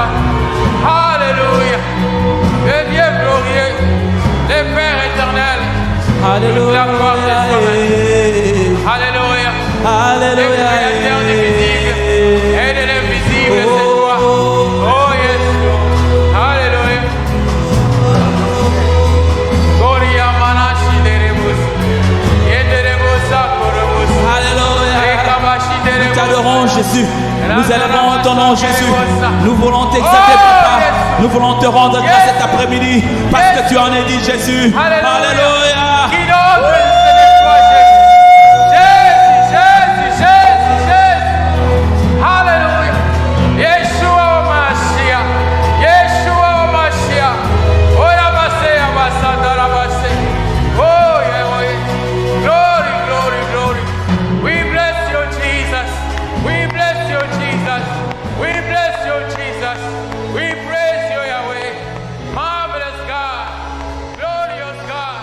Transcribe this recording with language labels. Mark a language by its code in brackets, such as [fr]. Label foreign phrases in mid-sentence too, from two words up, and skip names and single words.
[fr] Alléluia. Le Dieu glorieux, le Père éternel. Alléluia. La gloire de toi. Alléluia. Alléluia. Le créateur du visible et de l'invisible, c'est toi. [en] Oh yes, Lord. Alléluia. Gloria manashi derebus. Yenderebosa korobus. [fr] Alléluia. Rekabashi Nous derebus. t'adorons Jésus. Nous élevons ton nom Jésus. Nous voulons t'exalter Papa. Nous voulons te rendre grâce cet après-midi parce que tu en es dit Jésus. Alléluia. Qui d'autre ce n'est toi, Jésus? Jésus, Jésus, Jésus. Alléluia. [he] ישוע המשיח. ישוע המשיח. Oh, Rabase, Abasanda, Rabase. [en] Oh, yeah. Glory, glory, glory. We bless you, Jesus. We bless you, Jesus. We bless you, Jesus. We praise you, Yahweh. Marvelous God. Glorious God.